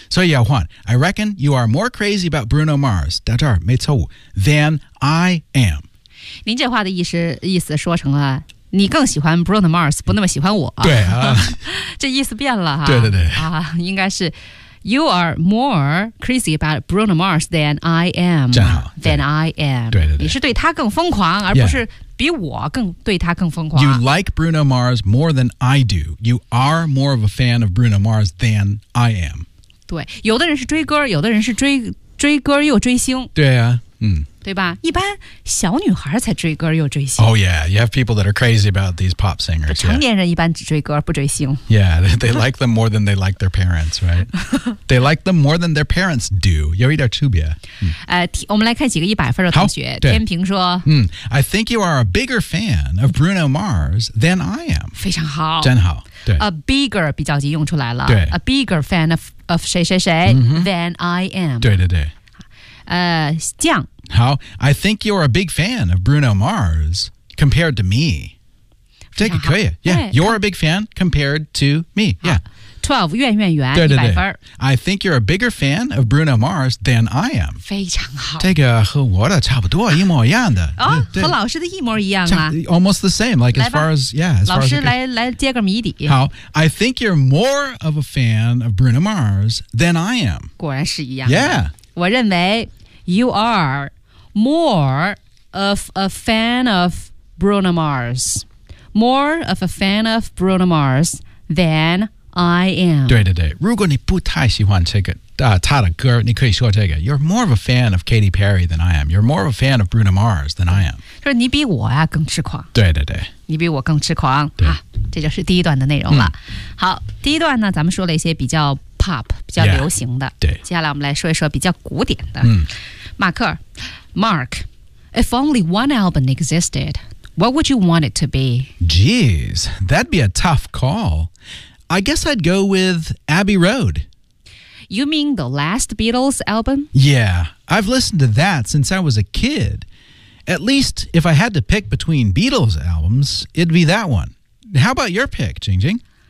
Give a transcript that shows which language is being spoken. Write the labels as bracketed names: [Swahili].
[English] So, Yao Huan, I reckon you are more crazy about Bruno Mars, [Chinese] 到这儿没错误, [English] than I am. [Chinese] 您这话的意思说成了你更喜欢 Bruno Mars, 不那么喜欢我。对啊。这意思变了啊。对对对。啊，应该是 [English] You are more crazy about Bruno Mars than I am. [Chinese] 真好。 [English] Than I am. [Chinese] 对对对。你是对他更疯狂，而不是比我更对他更疯狂。 [English] You like Bruno Mars more than I do. You are more of a fan of Bruno Mars than I am. [Chinese] 对，有的人是追歌，有的人是追歌又追星。对啊，嗯。对吧？一般小女孩才追歌又追星。 [English] Oh yeah, you have people that are crazy about these pop singers. [Chinese] 成年人一般只追歌不追星。 [English] Yeah, they like them more than they like their parents, right? They like them more than their parents do. [Chinese] 有一点区别。我们来看几个一百分的同学。天平说 [English] I think you are a bigger fan of Bruno Mars than I am. [Chinese] 非常好。真好。 A bigger 比较级用出来了。对。 [English] A bigger fan of 谁谁谁、mm-hmm. than I am. [Chinese] 对对对。酱。 [English] How? I think you're a big fan of Bruno Mars compared to me. [Chinese] 这个 [English] 可以。Yeah, you're a big fan compared to me. Yeah. [Chinese] 12, 怨怨怨,对对对,100分。 [English] I think you're a bigger fan of Bruno Mars than I am. [Chinese] 非常好。这个和我的差不多,一模一样的。哦,和老师的一模一样啊。 [English] Almost the same, like as far as, yeah. As [Chinese] 老师 来接个谜底。好。 [English] I think you're more of a fan of Bruno Mars than I am. [Chinese] 果然是一样。 [English] Yeah. [Chinese] 我认为 [English] You are more of a fan of Bruno Mars. More of a fan of Bruno Mars than I am. [Chinese] 对对对，如果你不太喜欢这个他的歌，你可以说这个。 [English] You're more of a fan of Katy Perry than I am. You're more of a fan of Bruno Mars than I am. [Chinese] 就是你比我呀更痴狂。对对对。你比我更痴狂。对。啊，这就是第一段的内容了。好，第一段呢，咱们说了一些比较Pop 比较流行的 [English] yeah, [Chinese] 接下来我们来说一说比较古典的、嗯、 [English] 马克 Mark If only one album existed What would you want it to be? Geez, that'd be a tough call I guess I'd go with Abbey Road You mean the last Beatles album? Yeah, I've listened to that since I was a kid At least if I had to pick between Beatles albums It'd be that one How about your pick, Jing Jing?